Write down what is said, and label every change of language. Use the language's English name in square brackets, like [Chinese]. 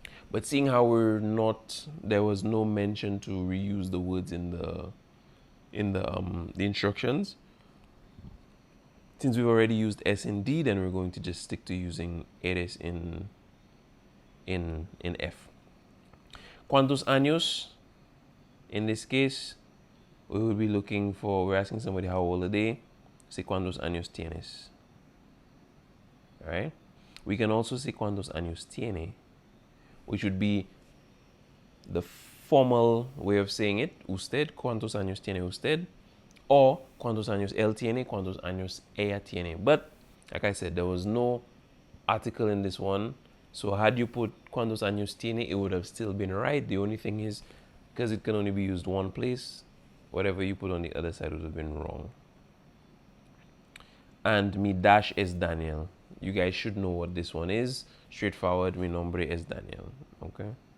[English] But seeing how there was no mention to reuse the words in the instructions, since we've already used es in D, then we're going to just stick to using eres in F. [Spanish] ¿Cuántos años? [English] In this case, we will be looking for, we're asking somebody how old are they. Say [Spanish] ¿cuántos años tienes? [English] Alright? We can also say [Spanish] ¿cuántos años tiene? [English] Which would be the formal way of saying it. [Spanish] Usted, ¿cuántos años tiene usted? [English] Or [Spanish] ¿cuántos años él tiene? ¿Cuántos años ella tiene? [English] But, like I said, there was no article in this one. So had you put [Spanish] ¿cuántos años tiene? [English] It would have still been right. The only thing is, because it can only be used one place, whatever you put on the other side would have been wrong. And mi dash es Daniel. You guys should know what this one is. Straightforward, [Spanish] mi nombre es Daniel. [English] Okay?